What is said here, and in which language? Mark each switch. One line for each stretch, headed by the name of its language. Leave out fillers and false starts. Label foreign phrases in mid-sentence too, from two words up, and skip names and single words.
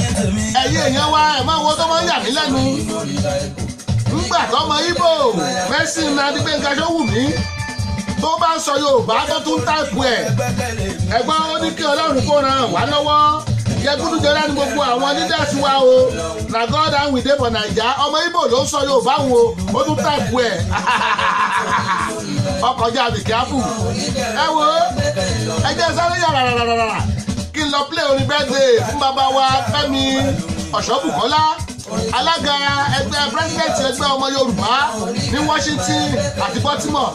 Yoruba: Ẹ̀yin èèyàn wa ẹ̀ máa wo tó máa ń yà mí lẹ́nu. nígbà tọmọ Ìgbò Mercy Adégbénga Ṣówùmí tó bá ń sọ Yorùbá tó tún táìpù ẹ̀ ẹ̀gbọ́n ó ní kí Ọlọ́run kó ràn wá lọ́wọ́ Yẹgúdújẹrá ní gbogbo àwọn leaders wa o
Nigerian Pidgin: na God and we dey for Naija
Yoruba: ọmọ Ìgbò ló ń sọ Yorùbá wọn o ó tún táìpù ẹ̀ ọkọjá àbíkíáfù ẹ wo ẹ jẹ́ sáré yàrá rárá kí n lọ play orin birthday fún bàbá wa Fẹ́mi Ọ̀ṣọ́bùkọ́lá alága ẹgbẹ́ president ẹgbẹ́ ọmọ Yorùbá ní Washington àti Baltimore